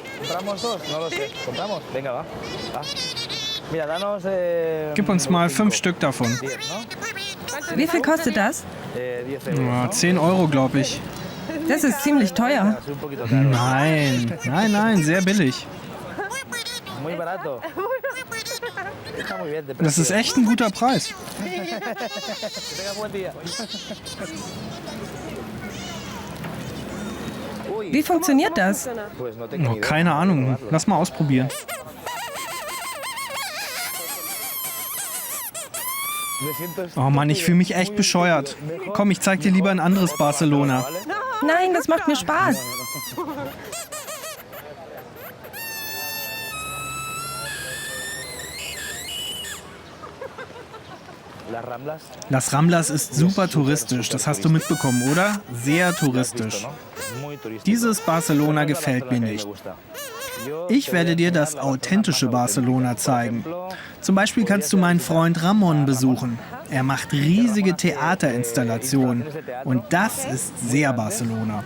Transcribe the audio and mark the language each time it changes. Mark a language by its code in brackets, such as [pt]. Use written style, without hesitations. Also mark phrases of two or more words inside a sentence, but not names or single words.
[es] ¿Compramos dos? No lo sé. ¿Compramos? Venga, va. Va. Mira, danos... [de] Gib uns mal 5 Stück davon. [es] 10, ¿no? [de] Wie viel kostet das? [es] 10 euros, [de] Ja, [es] ¿no? [de] 10 Euro, glaube ich. Das ist ziemlich teuer. [es] Es un poquito caro. [de] Nein, sehr billig. [es] Muy barato. Está muy bien de [de] Das [es] precio. [de] ist echt ein guter Preis. [es] Que tenga buen día. Uy, [de] Wie funktioniert das? [es] pues no tengo Oh, ni idea. [de] keine Ahnung. Lass mal ausprobieren. [es] Me siento [de] Oh Mann, ich fühle mich echt bescheuert. Komm, ich zeig dir lieber ein anderes Barcelona. Nein, das macht mir Spaß. Las Ramblas. Las Ramblas ist super touristisch, das hast du mitbekommen, oder? Sehr touristisch. [es] Muy turístico. [de] Dieses Barcelona gefällt mir nicht. Ich werde dir das authentische Barcelona zeigen. Zum Beispiel kannst du meinen Freund Ramon besuchen. Er macht riesige Theaterinstallationen. Und das ist sehr Barcelona.